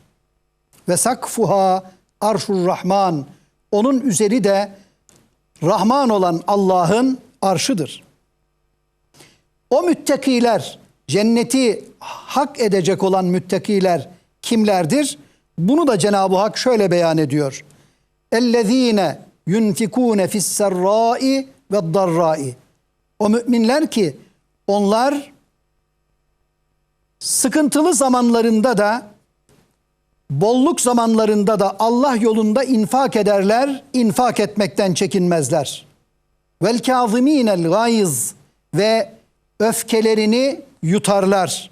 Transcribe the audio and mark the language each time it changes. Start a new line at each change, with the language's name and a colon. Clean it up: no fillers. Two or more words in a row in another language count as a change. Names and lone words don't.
Arabic: وسقفها عرش الرحمن.
Turkish: Onun üzeri de Rahman olan Allah'ın arşıdır. O müttakiler, cenneti hak edecek olan müttakiler kimlerdir? Bunu da Cenab-ı Hak şöyle beyan ediyor.
Arabic: اَلَّذ۪ينَ يُنْفِكُونَ فِي السَّرَّاءِ وَالضَّرَّاءِ.
Turkish: O müminler ki onlar sıkıntılı zamanlarında da bolluk zamanlarında da Allah yolunda infak ederler, infak etmekten çekinmezler.
Arabic: والكاظمين الغيظ
Turkish: ve öfkelerini yutarlar.